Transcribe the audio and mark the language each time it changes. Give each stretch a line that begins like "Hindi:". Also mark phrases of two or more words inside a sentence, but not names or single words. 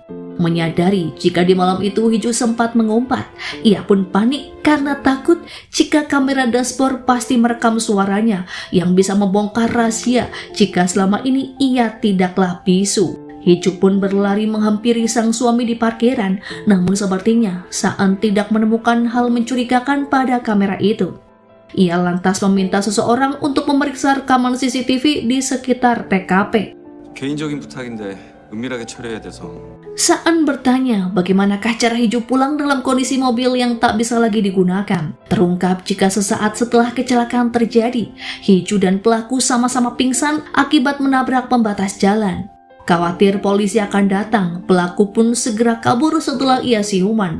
Indonesian: Menyadari jika di malam itu Hee-ju sempat mengumpat, ia pun panik karena takut jika kamera dashboard pasti merekam suaranya yang bisa membongkar rahasia jika selama ini ia tidaklah bisu. Hee-ju pun berlari menghampiri sang suami di parkiran, namun sepertinya Saan tidak menemukan hal mencurigakan pada kamera itu. Ia lantas meminta seseorang untuk memeriksa rekaman CCTV di sekitar TKP.
Korean: 개인적인 부탁인데 은밀하게 처리해야 돼서.
Indonesian: Saan bertanya bagaimanakah cara Hee-ju pulang dalam kondisi mobil yang tak bisa lagi digunakan. Terungkap jika sesaat setelah kecelakaan terjadi, Hee-ju dan pelaku sama-sama pingsan akibat menabrak pembatas jalan. Khawatir polisi akan datang, pelaku pun segera kabur setelah ia siuman.